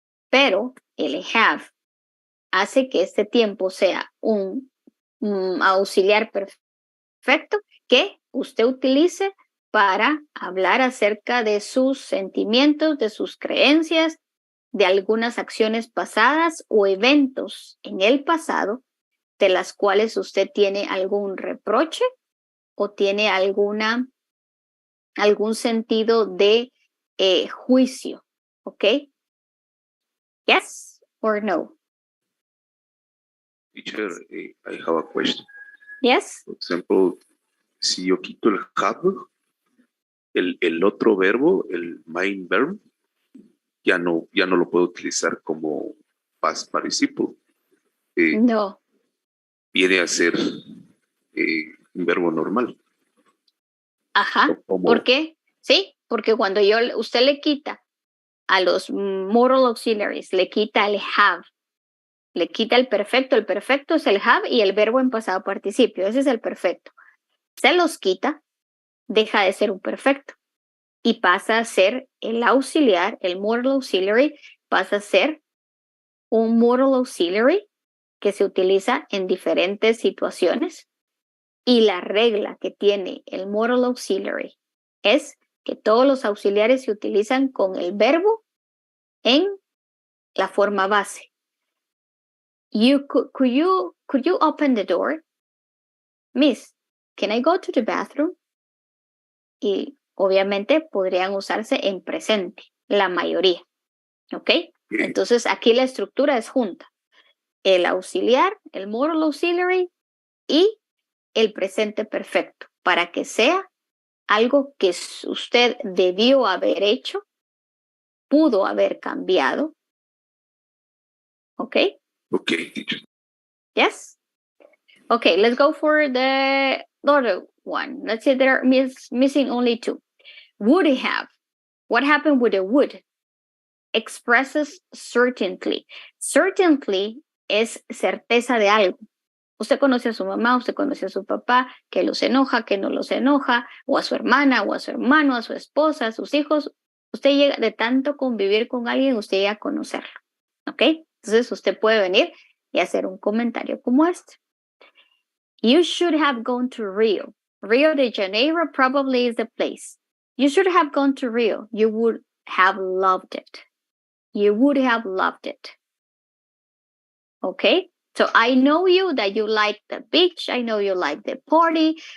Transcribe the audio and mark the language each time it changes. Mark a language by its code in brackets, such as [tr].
[es] Pero el have hace que este tiempo sea un auxiliar perfecto que usted utilice para hablar acerca de sus sentimientos, de sus creencias, de algunas acciones pasadas o eventos en el pasado de las cuales usted tiene algún reproche o tiene algún sentido de juicio. [en] ¿Ok? Yes or no? Teacher, I have a question. Yes. For example, [es] si yo quito el have, el otro verbo, el [en] main verb, [es] ya no lo puedo utilizar como [en] past participle. [es] No. Viene a ser un verbo normal. Ajá. ¿Por qué? Sí, porque cuando usted le quita a los moral auxiliaries, le quita el have, le quita el perfecto es el have y el verbo en pasado participio, ese es el perfecto. Se los quita, deja de ser un perfecto y pasa a ser el auxiliar, el moral auxiliary, pasa a ser un moral auxiliary que se utiliza en diferentes situaciones. Y la regla que tiene el moral auxiliary es que todos los auxiliares se utilizan con el verbo en la forma base. [en] Could you open the door? Miss, can I go to the bathroom? [es] Y obviamente podrían usarse en presente, la mayoría. ¿Ok? Entonces aquí la estructura es junta. El auxiliar, el moral auxiliary y el presente perfecto, para que sea algo que usted debió haber hecho, pudo haber cambiado. ¿Ok? [en] Ok, teacher. Yes? Okay, let's go for the other one. Let's say there are missing only two. Would have. What happened with the would? Expresses certainty. Certainty [es] es certeza de algo. Usted conoce a su mamá, usted conoce a su papá, que los enoja, que no los enoja, o a su hermana, o a su hermano, a su esposa, a sus hijos. Usted llega de tanto convivir con alguien, usted llega a conocerlo. ¿Ok? Entonces usted puede venir y hacer un comentario como este. [en] You should have gone to Rio. Rio de Janeiro probably is the place. You should have gone to Rio. You would have loved it. You would have loved it. Okay? So I know you that you like the beach. I know you like the party.